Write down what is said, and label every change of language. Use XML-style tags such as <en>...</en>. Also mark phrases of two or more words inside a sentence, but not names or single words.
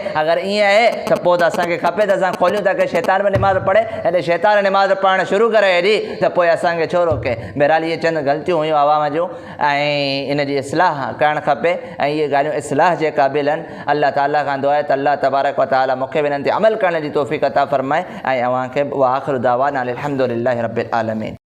<sd>अगरि ईअं आहे त पोइ त असांखे खपे त असां खोलियूं ताकी शैतान बि निमाज़ पढ़े, ऐं शैतान निमाज़ पढ़णु शुरू करे हेॾी त पोइ असांखे छो रोके। बहरहाल इहे चंद ग़लतियूं हुयूं आवाम जूं ऐं इन जी इस्लाह करणु खपे ऐं इहे ॻाल्हियूं इस्लाह जे क़ाबिल आहिनि। अल्लाह ताला खां दुआ आहे त</sd> <ar>الله تبارك وتعالى</ar> <sd>मूंखे बि इन्हनि ते अमल करण जी तौफ़ीक़ अता फ़रमाए ऐं अव्हांखे</sd> <ar>وآخر دعوانا أن الحمد لله رب العالمين.</ar>